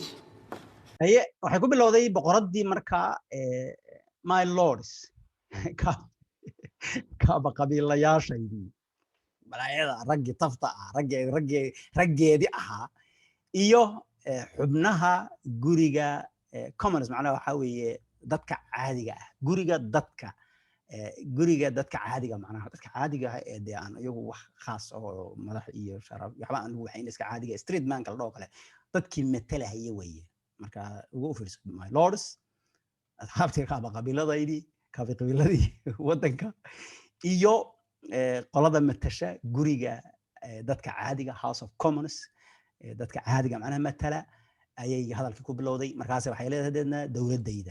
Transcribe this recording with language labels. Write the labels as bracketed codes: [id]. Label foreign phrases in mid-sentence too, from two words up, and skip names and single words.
[so] haye waxay ku bilowday boqoraddii markaa [en] my lords [so] kaaba qabiilayaashaydii balaayada raggii tafta ah raggeedii ahaa iyo xubnaha guriga commons macnaha waxaa weeye dadka caadiga ah guriga dadka caadiga macnaha dadka caadiga ah ee dee aan iyagu wax khaas oo madax iyo sharaf waxba aan ugu waxayn iska caadiga street manka la dhoo kale dadkii matalahaya weeye marka ugu fiirso [en] my lords [so] asxaabtii kaaba qabiiladii waddanka iyo qolada matasha guriga dadka caadiga House of Commons dadka caadiga macnaha matala ayay hadalkii ku bilowday markaas waxay leedahay dowladayda